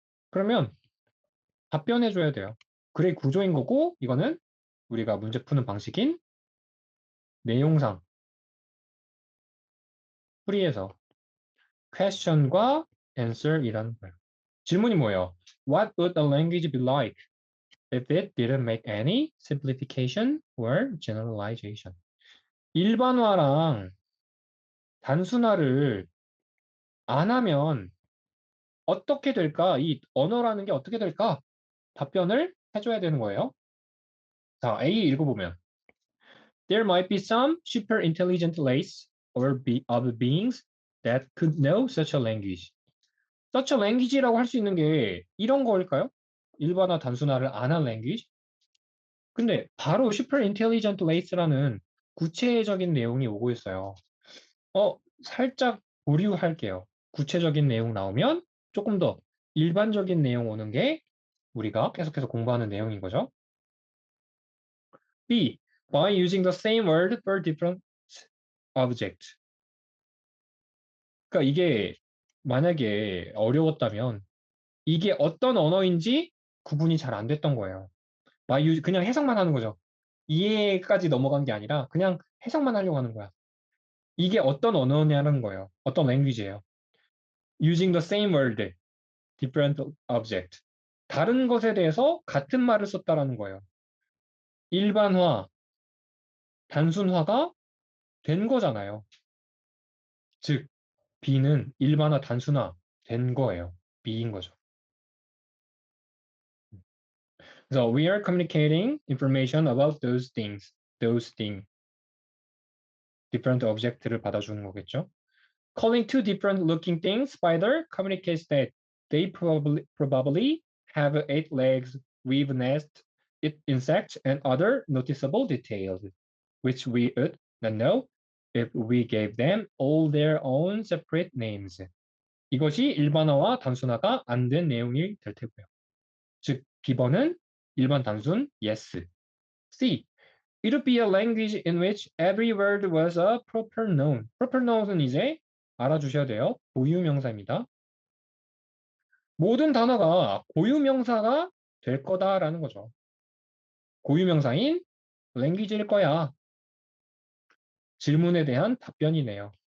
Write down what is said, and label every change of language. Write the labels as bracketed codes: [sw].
[ko] 그러면 답변해 줘야 돼요. 글의 구조인 거고 이거는 우리가 문제 푸는 방식인 내용상 풀이에서 question과 answer이라는 거예요. 질문이 뭐예요? [en] What would a language be like if it didn't make any simplification or generalization? [ko] 일반화랑 단순화를 안 하면 어떻게 될까? 이 언어라는 게 어떻게 될까? 답변을 해줘야 되는 거예요. 자, A 읽어보면 [en] There might be some super intelligent race or of beings that could know such a language. such a language [ko] 라고 할 수 있는 게 이런 거일까요? 일반화 단순화를 안 한 language? 근데 바로 [en] super intelligent race [ko] 라는 구체적인 내용이 오고 있어요. 살짝 보류할게요. 구체적인 내용 나오면 조금 더 일반적인 내용 오는 게 우리가 계속해서 공부하는 내용인 거죠. B. [en] By using the same word for different object. [ko] 그러니까 이게 만약에 어려웠다면 이게 어떤 언어인지 구분이 잘 안 됐던 거예요. 그냥 해석만 하는 거죠. 이해까지 넘어간 게 아니라 그냥 해석만 하려고 하는 거야. 이게 어떤 언어냐는 거예요. 어떤 랭귀지예요. [en] Using the same word, different object. [ko] 다른 것에 대해서 같은 말을 썼다라는 거예요. 일반화, 단순화가 된 거잖아요. 즉, B는 일반화, 단순화 된 거예요. B인 거죠. [en] So we are communicating information about those things, different object를 [ko] 받아주는 거겠죠. [en] Calling two different looking things spider communicates that they probably have 8 legs, weave nest, eat insects, and other noticeable details, which we would not know if we gave them all their own separate names. [ko] 이것이 일반어와 단순화가 안 된 내용이 될 테고요. 즉, B번은 일반 단순 yes. C. [en] It would be a language in which every word was a proper noun. [ko] proper noun은 이제 알아주셔야 돼요. 고유명사입니다. 모든 단어가 고유명사가 될 거다라는 거죠. 고유명사인 language일 거야. 질문에 대한 답변이네요.